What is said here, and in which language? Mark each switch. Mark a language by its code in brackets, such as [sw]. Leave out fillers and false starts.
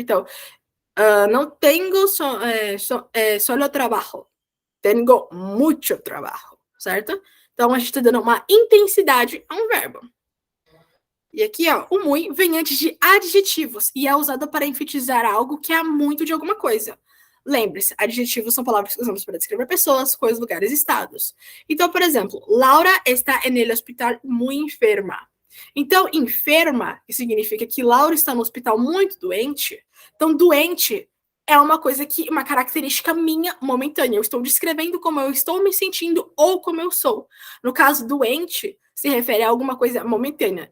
[pt] Então, não tenho [es] solo trabajo, [pt] tenho muito trabalho, certo? Então, a gente está dando uma intensidade a um verbo. E aqui, ó, o muy vem antes de adjetivos e é usado para enfatizar algo que há muito de alguma coisa. Lembre-se, adjetivos são palavras que usamos para descrever pessoas, coisas, lugares, estados. Então, por exemplo, [es] Laura está en el hospital muy enferma. [pt] Então, enferma significa que Laura está no hospital muito doente. Então, doente é uma característica minha momentânea. Eu estou descrevendo como eu estou me sentindo ou como eu sou. No caso, doente se refere a alguma coisa momentânea.